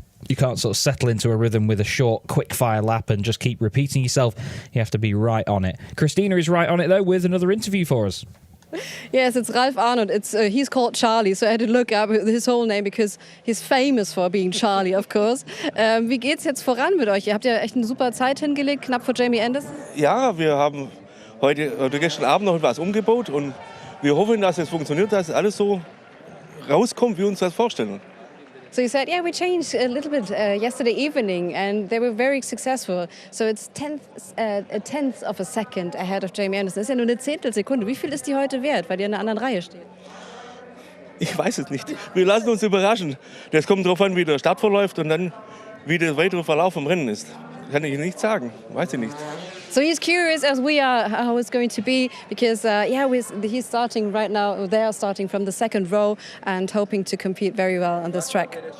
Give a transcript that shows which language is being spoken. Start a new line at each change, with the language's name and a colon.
English: You can't sort of settle into a rhythm with a short, quick-fire lap and just keep repeating yourself. You have to be right on it. Christina is right on it, though, with another interview for us. Yes, it's Ralf Arnold. He's called Charlie, so I had to look up his whole name because he's famous for being Charlie, of course.
German: Wie geht's jetzt voran mit euch? Ihr habt ja echt eine super Zeit hingelegt, knapp vor Jamie Anderson. Ja, wir haben heute oder gestern Abend noch etwas umgebaut und wir hoffen, dass es funktioniert, dass alles so rauskommt, wie wir uns das vorstellen.
English: So you said, yeah, we changed a little bit yesterday evening, and they were very successful. So it's a tenth of a second ahead of Jamie Anderson.
German: Das ist ja nur eine Zehntelsekunde. Wie viel ist die heute wert, weil die in einer anderen Reihe steht? Ich weiß es nicht. Wir lassen uns überraschen. Das kommt darauf an, wie der Start verläuft und dann, wie der weitere Verlauf im Rennen ist. Kann ich nicht sagen. Weiß ich nicht.
English: So he's curious, as we are, how it's going to be, because he's starting right now. They are starting from the second row and hoping to compete very well on this track.